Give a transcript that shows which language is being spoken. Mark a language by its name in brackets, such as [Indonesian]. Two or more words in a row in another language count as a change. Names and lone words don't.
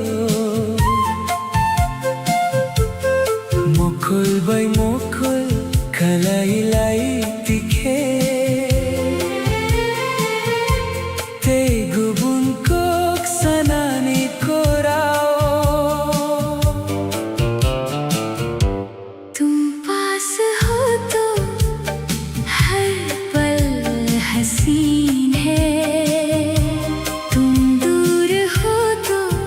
[Kok Borok] Mokol bay mokol kalay-lay tike Te gubun kok sanani korao [Hindi] तुम पास हो तो हर पल हसीन है तुम दूर हो तो